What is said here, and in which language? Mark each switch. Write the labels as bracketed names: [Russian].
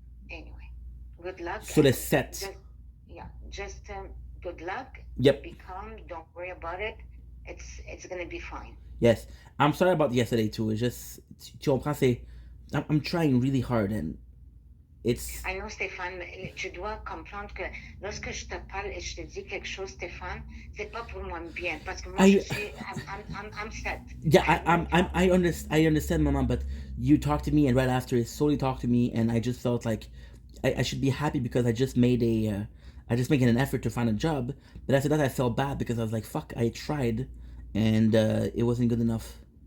[English] Anyway, good luck. So the and set. Just good luck. Yep. Be calm. Don't worry about it. It's gonna be fine. Yes. I'm sorry about yesterday too. It's just, [French] tu comprends, c'est, [English] I'm trying really hard and it's, I know, [French] Stéphane, tu dois comprendre que lorsque je te parle et je te dis quelque chose, Stéphane, c'est pas pour moi bien parce que moi [English] I- [French] je suis, [English] I'm sad. yeah, I understand, Mama, but you talked to me and right after Soli talked to me and I just felt like I should be happy because I just made an effort to find a job, but after that I felt bad because I was like, fuck, I tried and it wasn't good enough.